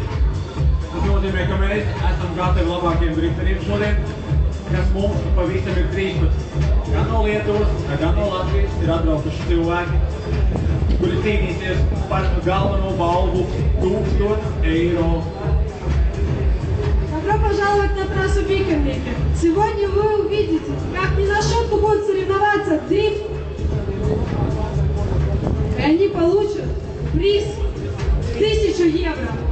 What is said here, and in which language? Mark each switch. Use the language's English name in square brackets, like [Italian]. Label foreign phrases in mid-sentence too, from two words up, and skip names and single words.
[Latvian] Tas nozīmē, ka mēs esam gatavi labākiem drifteriem šodien, kas mums pavisam ir 13. Gan no Lietuvas, gan no Latvijas ir atbraukuši cilvēki, kuri cīnīsies par galveno balvu 1000 eiro. [Russian] Добро пожаловать на трассу Бикерники. Сегодня вы увидите, как не на шутку будут соревноваться дрифт. И они получат приз 1000 евро.